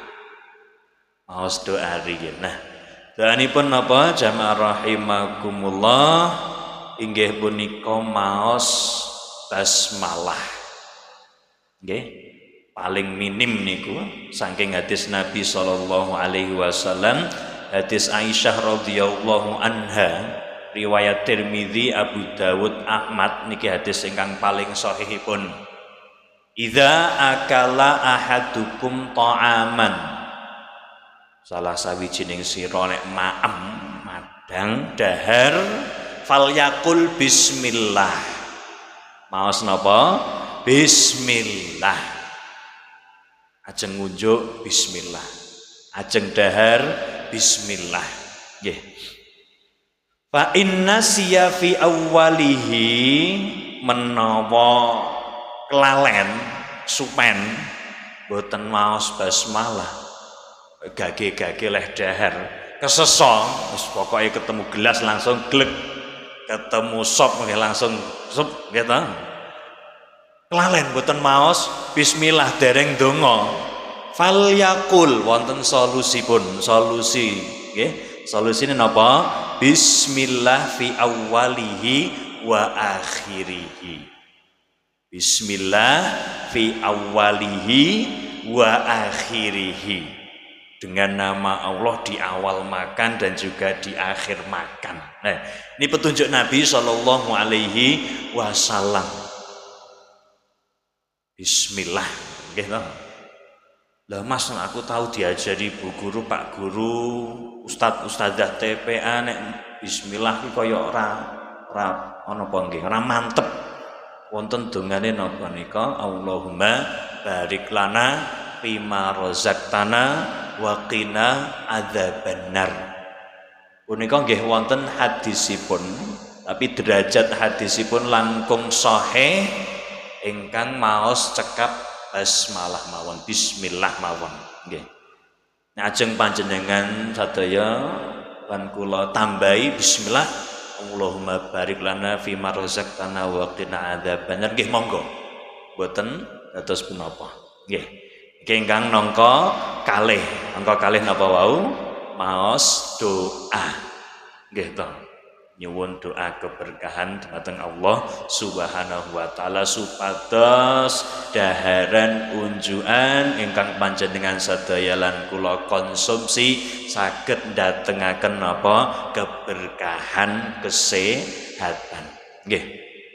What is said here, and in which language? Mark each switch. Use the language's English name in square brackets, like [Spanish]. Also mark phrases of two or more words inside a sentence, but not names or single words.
[Javanese] Maos doa riyen. Nah, doanipun napa jamaah rahimakumullah inggih punika maos basmalah. Nggih, paling minim niku saking hadis Nabi [Arabic] صلى الله عليه وسلم, [Javanese] hadis Aisyah [Arabic] رضي الله عنها, [Javanese] riwayat Tirmizi, Abu Dawud, Ahmad niki hadis ingkang paling sahihipun. [Arabic] إذا أكل أحدكم طعاما, [Javanese] salah sawijining sira nek maem madang dahar [Arabic] فليقل بسم الله. [Javanese] Maos napa? Bismillah. Ajeng ngunjuk bismillah. Ajeng dahar bismillah. Nggih. [Arabic] فإن نسي في أوله, [Javanese] menawa kelalen supen boten maos basmalah gage-gage leh dahar kesesa wis pokoke ketemu gelas langsung glek, ketemu sop nggih langsung sup nggih ta. Kelalen boten maos bismillah dereng donga, [Arabic] فليقل [Javanese] wonten solusipun. Solusi nggih, solusine napa? [Arabic] بسم الله في أوله وآخره. بسم الله في أوله وآخره. [Indonesian] Dengan nama Allah di awal makan dan juga di akhir makan. Nah, ini petunjuk Nabi [Arabic] صلى الله عليه وسلم. [Indonesian] Bismillah, gitu. [Javanese] Lah Mas, aku tahu diajari Bu Guru, Pak Guru, Ustadzah TPA, nek Bismillah ki koyo ora ana apa nggih, ora mantep. Wonten dongane napa nika? [Arabic] اللهم بارك لنا فيما رزقتنا وقنا عذاب النار. [Javanese] Punika nggih wonten hadisipun, tapi derajat hadisipun langkung sahih ingkang maos cekap basmalah mawon, bismillah mawon nggih. Ajeng panjenengan sadaya lan kula tambahi bismillah, [Arabic] اللهم بارك لنا فيما رزقتنا وقنا عذاب النار [Javanese] nggih, monggo. Mboten dados punapa nggih. Iki ingkang nangka kalih napa wau maos doa nggih to, nyuwun doa keberkahan dumateng [Arabic] الله سبحانه وتعالى [Javanese] supados daharan unjukan ingkang panjenengan sadaya lan kula konsumsi saged ndatengaken napa keberkahan kesehatan nggih.